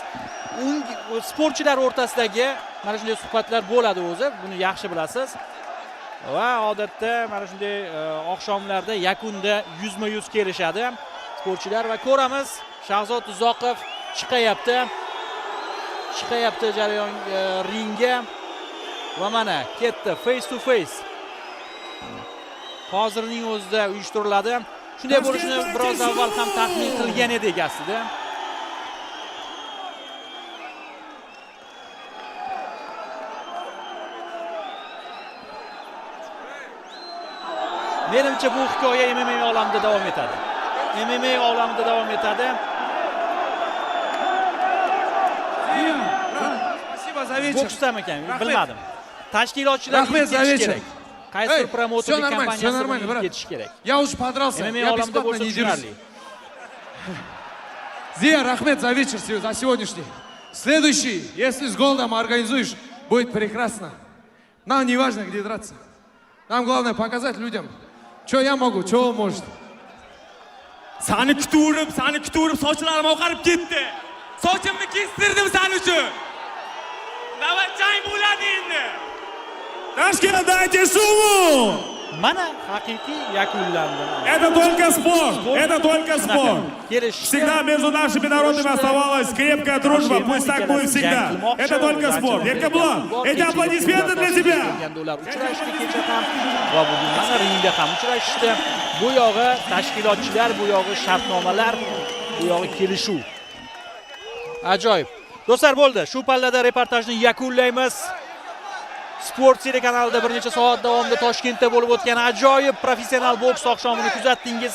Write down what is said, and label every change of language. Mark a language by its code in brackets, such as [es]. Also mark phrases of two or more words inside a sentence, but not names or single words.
[uz] Sportchilar o'rtasidagi mana shunday suhbatlar bo'ladi o'zi, buni yaxshi bilasiz. Va odatda mana shunday oqshomlarda yakunda yuzma-yuz kelishadi sportchilar va ko'ramiz, Shahzod Uzoqov chiqayapti jarayon ringga va mana ketdi [en] face to face. [uz] Hozirning o'zida uyushtiriladi. Shunday bo'lishini biroz avval ham taxmin qilgan edik aslida. Menimcha bu hikoya MMA olamida davom etadi. MMA olamida davom etadi. [ru] Спасибо за вечер. [uz] Boksdan ekan, bilmadim. Tashkilotchilar Rahmat za ketish [ru] вечер. [uz] kerak. Qaysi bir promotorlik [ru] всё [uz] kompaniyasi [ru] нормально, брат. [uz] ketish kerak. [ru] Я уже подрался. [uz] MMA [ru] Я [uz] olamida [ru] бесплатно [uz] bo'lsa [ru] не дерусь. [uz] tushunarli. [ru] Зия, Рахмет за вечер, за сегодняшний. Следующий, если с голодом организуешь, будет прекрасно. Нам не важно, где драться. Нам главное показать людям, что я могу, что он может. [uz] Seni kutib sochlarim oqarib ketdi. Sochimni kestirdim sen uchun. Navbatchang bo'ladi endi. [ru] Tashkent, дайте сумму! [uz] Mana haqiqiy yakunlandi. [ru] Это только спорт! Это только спорт! [uz] Kelishishdi. [ru] Всегда между нашими народами оставалась крепкая дружба, пусть так будет всегда. Это только спорт. Erkibo'lan, эти аплодисменты для тебя! [uz] Uchrashdi kecha ham va bugun mana ringda ham uchrashishdi. Bu yog'i tashkilotchilar, bu yog'i shartnomalar, bu yog'i kelishuv. Ajoyib. Do'stlar, bo'ldi. Shu pallada reportajni yakunlaymiz. Sport telekanalida bir necha soat davomida Toshkentda bo'lib o'tgan ajoyib professional boks oqshomini kuzatdingiz.